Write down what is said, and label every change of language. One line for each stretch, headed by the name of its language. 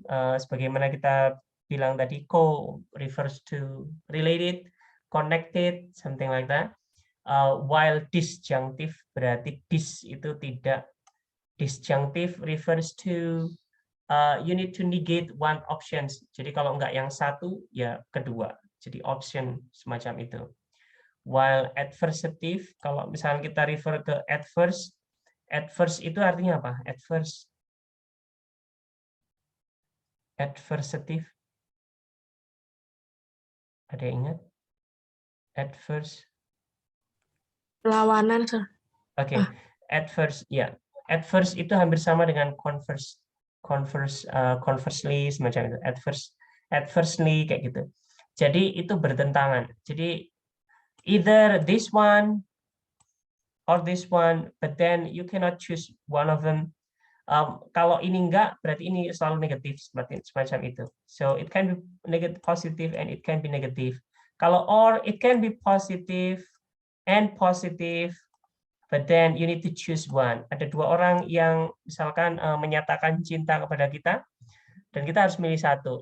Indonesian: Sebagaimana kita bilang tadi,
English: co refers to related, connected, something like that.
Indonesian: While disjunctive berarti dis itu tidak.
English: Disjunctive refers to you need to negate one options.
Indonesian: Jadi kalau enggak yang satu, ya kedua. Jadi option semacam itu. While adversative, kalau misalnya kita refer ke adverse, adverse itu artinya apa? Adverse.
English: Adversative.
Indonesian: Ada yang ingat? Adverse. Perlawanan, sir. Oke, adverse, ya. Adverse itu hampir sama dengan converse, conversely semacam itu. Adversely kayak gitu. Jadi itu bertentangan.
English: Jadi either this one or this one, but then you cannot choose one of them.
Indonesian: Kalau ini enggak, berarti ini selalu negatif semacam itu.
English: So it can be negative, positive, and it can be negative.
Indonesian: Kalau
English: or, it can be positive and positive, but then you need to choose one.
Indonesian: Ada 2 orang yang misalkan menyatakan cinta kepada kita, dan kita harus milih satu.